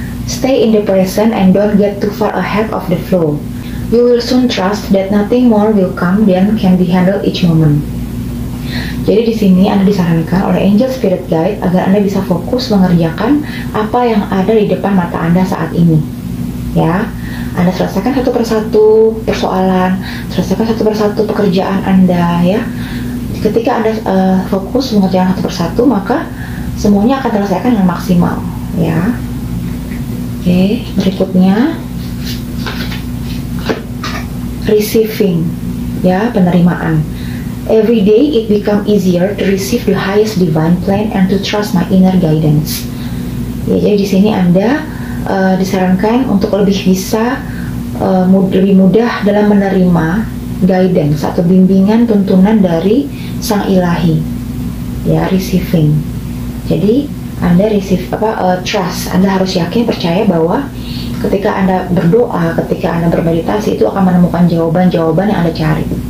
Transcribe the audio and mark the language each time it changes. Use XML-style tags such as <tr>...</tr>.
<en>Stay in the present and don't get too far ahead of the flow. You will soon trust that nothing more will come than can be handled each moment.</en> <id>Jadi di sini Anda disarankan oleh Angel Spirit Guide agar Anda bisa fokus mengerjakan apa yang ada di depan mata Anda saat ini. Ya, Anda selesaikan satu persatu persoalan, selesaikan satu persatu pekerjaan Anda, ya. Ketika Anda fokus mengerjakan satu persatu, maka semuanya akan terselesaikan dengan maksimal, ya. Oke, berikutnya receiving, ya, penerimaan.</id> <en>Every day it become easier to receive the highest divine plan and to trust my inner guidance.</en> <id>Ya, jadi di sini Anda disarankan untuk lebih bisa lebih mudah dalam menerima guidance atau bimbingan tuntunan dari Sang Ilahi, ya, receiving. Jadi Anda trust, Anda harus yakin, percaya bahwa ketika Anda berdoa, ketika Anda bermeditasi, itu akan menemukan jawaban-jawaban yang Anda cari.</id>